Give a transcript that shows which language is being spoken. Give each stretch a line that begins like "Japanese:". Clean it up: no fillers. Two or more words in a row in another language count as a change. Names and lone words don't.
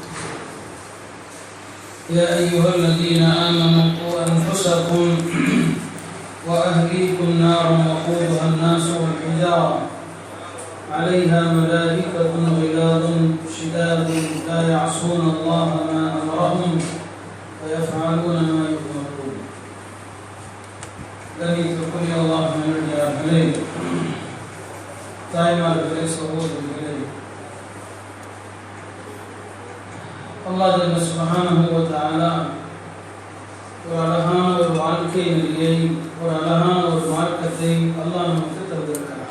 Arabic: يا أيها الذين آمنوا قوا أنفسكم وأهليكم نارا وقودها الناس والحجارة عليها ملائكة غلاظ شداد لا يعصون الله ما أمرهم ويفعلون ما يؤمرون.
Tamil: கணித்துக்குரிய அல்லாஹ் நல்லடியார்களே, தாய்மார்களே, சகோதரிகளே, அல்லாஹ்
Arabic: جل سبحانه وتعالى
Tamil: ஒரு அழகான ஒரு வாழ்க்கை நெறியை, ஒரு அழகான ஒரு மார்க்கத்தை அல்லாஹ் நமக்கு தந்திருக்கிறான்.